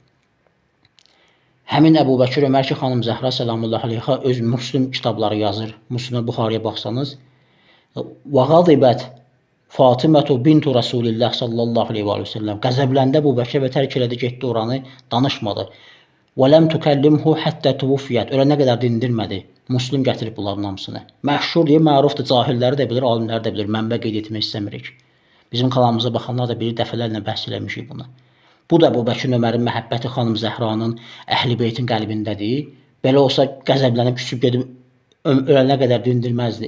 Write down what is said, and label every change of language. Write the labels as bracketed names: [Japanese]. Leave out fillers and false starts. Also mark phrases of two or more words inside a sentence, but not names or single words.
[Azerbaijani] Həmin Əbubəkir Ömər ki, xanım Zəhra [Arabic] سلام الله عليها [Azerbaijani] öz Müslim kitabları yazır. Müslimə Buxariyə baxsanız, [Arabic] "فغضبت فاطمة بنت رسول الله صلى الله عليه وسلم" [Azerbaijani] qəzəbləndə Əbubəkir və tərk elədi, getdi oranı, danışmadı. [Arabic] وَلَمْ تُكَلِّمْهُ حَتَّى تُوفِيَتْ [Azerbaijani] Ölənə qədər dindirmədi. Müslim gətirib bunların hamısını. Məşhur deyə mərufdur, cahilləri də bilir, alimləri də bilir. Mənbə qeyd etmək istəmirik. Bizim kanalımıza baxanlar da bilir, dəfələrlə bəhs eləmişik bunu. Bu da Əbubəkir Ömərin məhəbbəti xanım Zəhranın, Əhl-i Beytin qəlbindədir. Belə olsa qəzəblənib küsüb gedib ölənə qədər dindirməzdi.